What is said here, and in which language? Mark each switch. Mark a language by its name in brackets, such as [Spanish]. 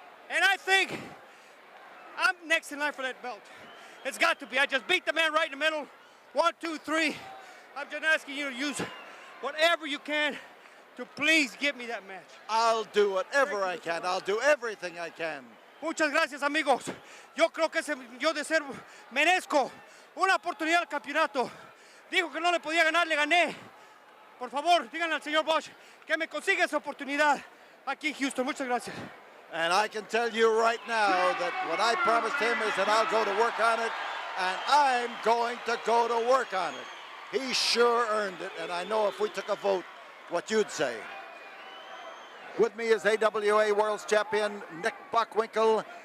[English] And I think I'm next in line for that belt. It's got to be. I just beat the man right in the middle. 1, 2, 3. I'm just asking you to use whatever you can to please give me that match. I'll do whatever I can. I'll do everything I can. [Spanish] Muchas gracias, amigos. Yo creo que yo de ser merezco una oportunidad al campeonato. Dijo que no le podía ganar, le gané. Por favor, díganle al señor Bosch que me consiga esa oportunidad aquí en Houston. Muchas gracias. [English] And I can tell you right now that what I promised him is that I'll go to work on it, and I'm going to go to work on it. He sure earned it, and I know if we took a vote, what you'd say. With me is AWA World Champion Nick Bockwinkel.